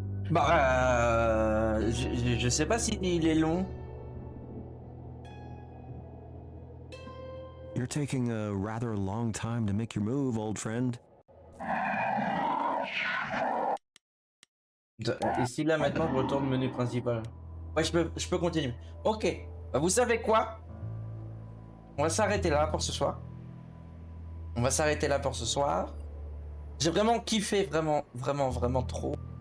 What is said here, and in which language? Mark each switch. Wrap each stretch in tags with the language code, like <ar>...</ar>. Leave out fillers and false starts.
<fr>Bah, je sais pas s'il est long.</fr> <en>You're taking a rather long time to make your move, old friend.</en> <fr>Et si là maintenant je retourne au menu principal. Ouais, je peux continuer. Ok. Bah, vous savez quoi? On va s'arrêter là pour ce soir. On va s'arrêter là pour ce soir. J'ai vraiment kiffé, vraiment trop.</fr>